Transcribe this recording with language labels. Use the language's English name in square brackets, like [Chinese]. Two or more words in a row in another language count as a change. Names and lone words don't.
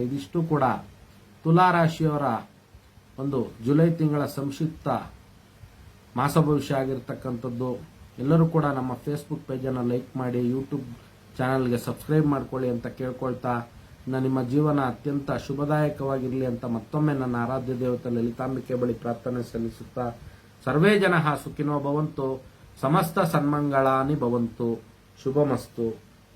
[Kannada] ಇದಿಷ್ಟು ಕೂಡ ತುಲಾ ರಾಶಿಯವರ ಒಂದು ಜುಲೈ ತಿಂಗಳ ಸಂಕ್ಷಿಪ್ತ ಮಾಸ ಭವಿಷ್ಯ ಆಗಿರ್ತಕ್ಕಂಥದ್ದು. ಎಲ್ಲರೂ ಕೂಡ ನಮ್ಮ ಫೇಸ್ಬುಕ್ ಪೇಜನ್ನು ಲೈಕ್ ಮಾಡಿ, ಯೂಟ್ಯೂಬ್ ಚಾನಲ್ಗೆ ಸಬ್ಸ್ಕ್ರೈಬ್ ಮಾಡ್ಕೊಳ್ಳಿ ಅಂತ ಕೇಳ್ಕೊಳ್ತಾ, ನಿಮ್ಮ ಜೀವನ ಅತ್ಯಂತ ಶುಭದಾಯಕವಾಗಿರಲಿ ಅಂತ ಮತ್ತೊಮ್ಮೆ ನನ್ನ ಆರಾಧ್ಯ ದೇವತೆ ಲಲಿತಾಂಬಿಕೆ ಬಳಿ ಪ್ರಾರ್ಥನೆ ಸಲ್ಲಿಸುತ್ತಾ, [Sanskrit] ಸರ್ವೇ ಜನಃ ಸುಖಿನೋ ಭವಂತು, ಸಮಸ್ತ ಸನ್ಮಂಗಳಾನಿ ಭವಂತು, ಶುಭಮಸ್ತು.